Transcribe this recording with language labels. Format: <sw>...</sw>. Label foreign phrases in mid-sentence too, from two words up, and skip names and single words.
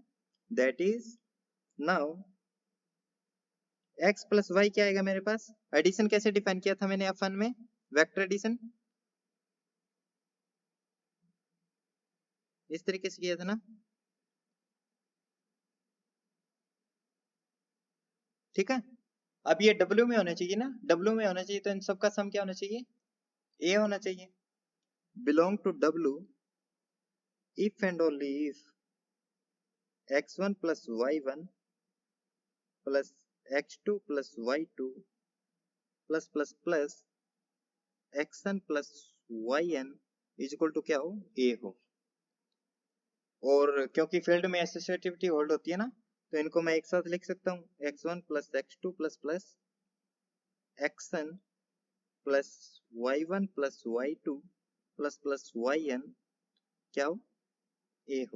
<en>that is now x plus y</en> <hi>क्या आएगा मेरे पास, एडिशन कैसे डिफाइन किया था मैंने F1 में,</hi> <en>vector addition</en> <hi>इस तरीके से किया था ना। ठीक है, अब ये W में होना चाहिए ना, W में होना चाहिए तो इन सबका सम क्या होना चाहिए, A होना चाहिए।</hi> <en>belong to W if and only if x1 plus y1 plus x2 plus y2 plus plus plus xn plus yn is equal to</en> <hi>क्या हो, A हो। और क्योंकि फील्ड में एसोसिएटिविटी होल्ड होती है ना, तो इनको मैं एक साथ लिख सकता हूँ</hi> <en>x1 plus x2 plus plus xn plus y1 plus y2 plus plus yn</en> <hi>क्या हो, A हो।</hi>